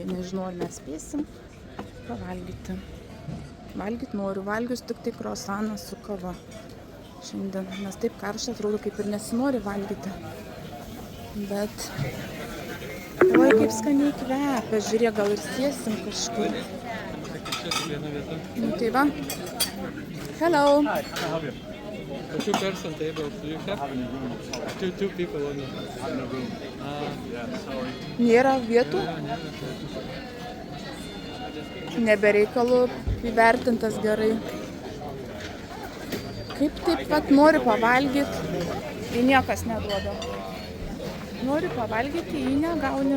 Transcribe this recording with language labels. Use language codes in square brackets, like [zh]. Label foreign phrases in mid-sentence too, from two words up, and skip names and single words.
[lt] Nežinau, ar mes spėsim pavalgyti. Valgyti noriu, valgius tik tai croissaną su kava. Šiandien, nes taip karšta, atrodo, kaip ir nesinori valgyti. Bet, oi, kaip skaniai kvepia, žiūrėk, gal ir sėsim kažkur. Nu, tai va. [en] Hello. For 2 person table, do you have? Two people only. [lt] Nėra vietų? Nebereikalų įvertintas gerai. Kaip taip pat nori pavalgyti, tai niekas neduoda. Nori pavalgyti, jį negauni.